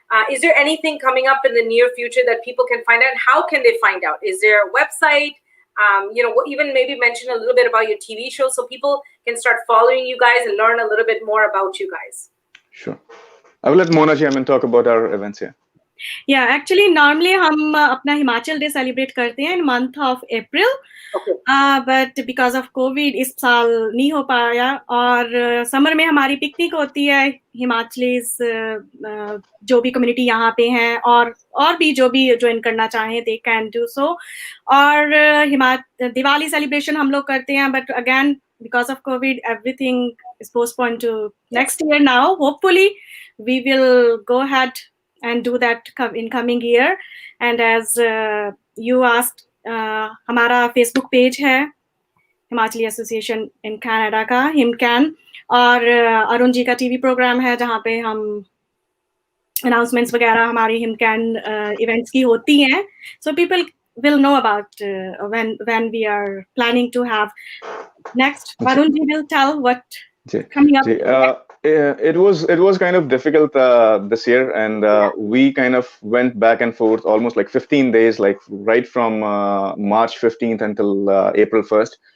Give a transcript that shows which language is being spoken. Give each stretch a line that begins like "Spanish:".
English: Is there anything coming up in the near future that people can find out? How can they find out? Is there a website? Even maybe mention a little bit about your TV show so people can start following you guys and learn a little bit more about you guys. Sure. I will let Mona ji talk about our events here. Yeah, actually normally
Hindi: हम अपना Himachal day celebrate करते हैं
English: in month of April, but because of COVID
Hindi: इस साल नहीं हो पाया. और समर में हमारी पिकनिक होती है हिमाचलीज जो भी कम्युनिटी यहाँ पे हैं और भी जो भी ज्वाइन करना चाहें
English: they can do so.
Hindi: और दिवाली सेलिब्रेशन हम लोग करते हैं,
English: but again because of COVID everything is postponed to next year now. Hopefully we will go ahead and do that in coming year. And as you asked,
Hindi: हमारा Facebook page है Himachali association in Canada का HIMCAN, और अरुण जी का TV programme है जहाँ पे हम announcements वगैरह हमारी HIMCAN इवेंट्स की होती हैं.
English: So people will know about when we are planning to have next. Arun ji will tell what coming up. It was kind of difficult this year, and we kind of went back and forth almost like 15 days, like right from March 15th until April 1st.